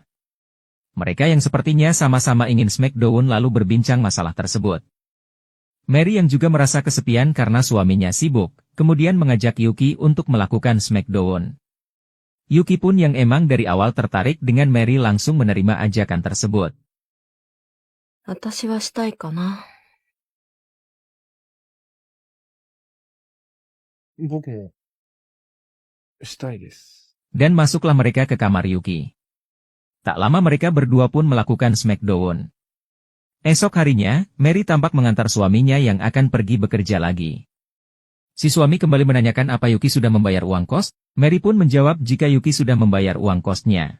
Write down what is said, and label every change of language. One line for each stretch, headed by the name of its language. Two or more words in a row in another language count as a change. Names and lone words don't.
Indonesian: Mereka yang sepertinya sama-sama ingin smackdown lalu berbincang masalah tersebut. Mary yang juga merasa kesepian karena suaminya sibuk, kemudian mengajak Yuki untuk melakukan smackdown. Yuki pun yang emang dari awal tertarik dengan Mary langsung menerima ajakan tersebut.
Japanese: 私はしたいかな。僕も、したいです。
Indonesian: Dan masuklah mereka ke kamar Yuki. Tak lama mereka berdua pun melakukan smackdown. Esok harinya, Mary tampak mengantar suaminya yang akan pergi bekerja lagi. Si suami kembali menanyakan apa Yuki sudah membayar uang kos, Mary pun menjawab jika Yuki sudah membayar uang kosnya.